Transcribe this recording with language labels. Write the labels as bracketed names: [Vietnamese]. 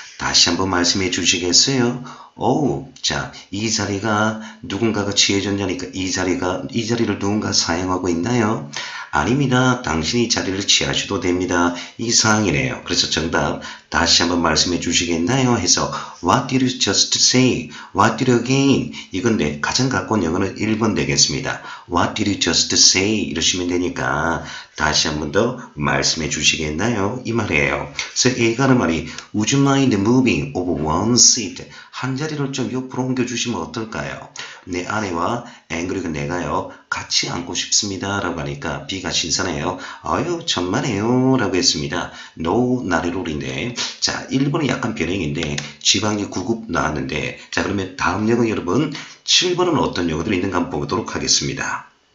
[Korean] 다시 한번 말씀해 주시겠어요? 자, 이 자리가 누군가가 취해졌냐니까 이 자리를 누군가 사용하고 있나요? 아닙니다. 당신이 자리를 취하셔도 됩니다. 이 상황이네요. 그래서 정답 다시 한번 말씀해 주시겠나요? 해서 [English] What did you just say? What did you again? [Korean] 이건데 가장 가까운 영어는 1번 되겠습니다. [English] What did you just say? [Korean] 이러시면 되니까 다시 한번 더 말씀해 주시겠나요? 이 말이에요. 그래서 A가 하는 말이 [English] Would you mind moving over one seat? [Korean] 한 자리를 좀 옆으로 옮겨주시면 어떨까요? 내 아내와 그리고 내가요 같이 앉고 싶습니다 라고 하니까 B가 신선해요. 아유 천만에요 라고 했습니다. [English] No, not at all [Korean] 인데 자 1번은 약간 변형인데 지방이 9급 나왔는데 자 그러면 다음 영어 여러분 7번은 어떤 영어들이 있는가 한번 보도록 하겠습니다.